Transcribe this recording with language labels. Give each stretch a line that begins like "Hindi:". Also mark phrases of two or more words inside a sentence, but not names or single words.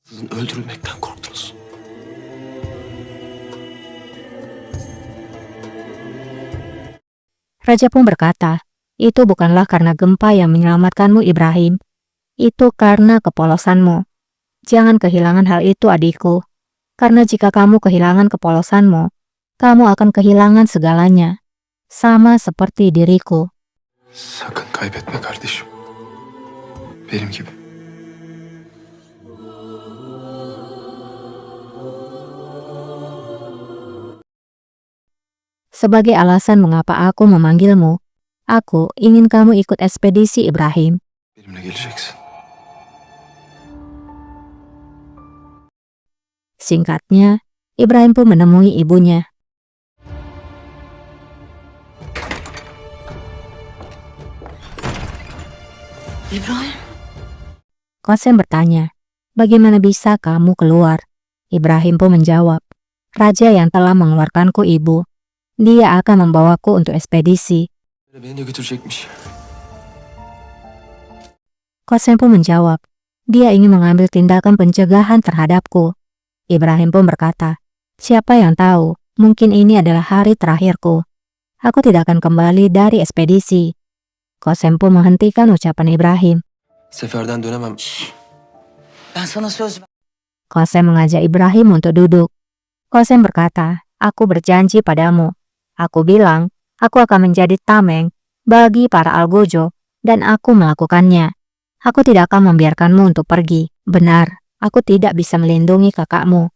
Turkish: Sizin öldürülmekten korktunuz.
Indonesian: Raja pun berkata, itu bukanlah karena gempa yang menyelamatkanmu Ibrahim. Itu karena kepolosanmu. Jangan kehilangan hal itu adikku. Karena jika kamu kehilangan kepolosanmu, kamu akan kehilangan segalanya. Sama seperti diriku.
Turkish: Sakın kaybetme kardeşim. Benim gibi.
Indonesian: Sebagai alasan mengapa aku memanggilmu, aku ingin kamu ikut ekspedisi Ibrahim.
Turkish: Benimle geleceksin.
Indonesian: Singkatnya, Ibrahim pun menemui ibunya.
Turkish: İbrahim.
Indonesian: Qasem bertanya, bagaimana bisa kamu keluar? Ibrahim pun menjawab, raja yang telah mengeluarkanku ibu. Dia akan membawaku untuk ekspedisi.
Turkish: Beni de götürecekmiş.
Indonesian: Qasem pun menjawab, dia ingin mengambil tindakan pencegahan terhadapku. Ibrahim pun berkata, siapa yang tahu, mungkin ini adalah hari terakhirku. Aku tidak akan kembali dari ekspedisi. Qasem pun menghentikan ucapan Ibrahim.
Turkish: Seferden dönemem. Ben sana söz ver.
Indonesian: Qasem mengajak Ibrahim untuk duduk. Qasem berkata, aku berjanji padamu. Aku bilang, aku akan menjadi tameng bagi para algojo dan aku melakukannya. Aku tidak akan membiarkanmu untuk pergi. Benar, aku tidak bisa melindungi kakakmu.